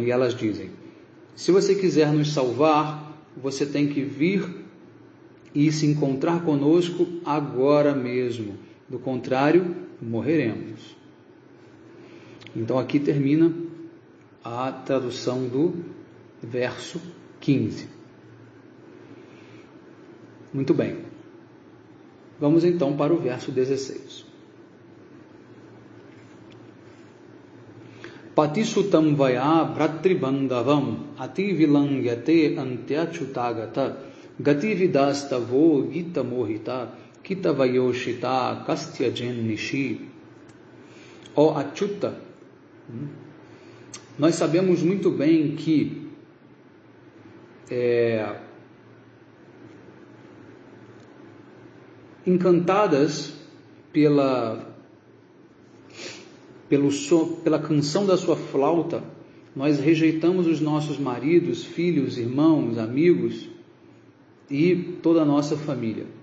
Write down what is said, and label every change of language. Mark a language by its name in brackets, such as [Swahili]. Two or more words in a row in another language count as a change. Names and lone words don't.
[Portuguese] E elas dizem: se você quiser nos salvar, você tem que vir e se encontrar conosco agora mesmo, do contrário, morreremos. Então aqui termina a tradução do verso 15. Muito bem. Vamos então para o verso 16. [Sanskrit] Patisutam vaya bhratribandavam ativilangyate antyachutagata gatividastavo gita mohita kitavayoshita kastyajen nishi. [Portuguese] Ó Achyuta, nós sabemos muito bem que encantadas pela canção da sua flauta, nós rejeitamos os nossos maridos, filhos, irmãos, amigos e toda a nossa família.